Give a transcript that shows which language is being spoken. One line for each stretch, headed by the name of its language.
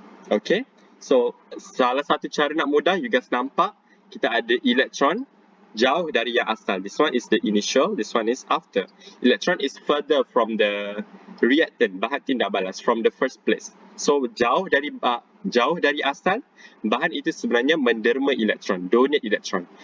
Malay: Okay, so salah satu cara nak mudah,
English: you guys
Malay: nampak kita ada elektron jauh dari yang asal.
English: This one is the initial, this one is after. Electron is further from the reactant,
Malay: bahan tindak balas,
English: from the first place.
Malay: So jauh dari asal, bahan itu sebenarnya menderma elektron,
English: donate elektron.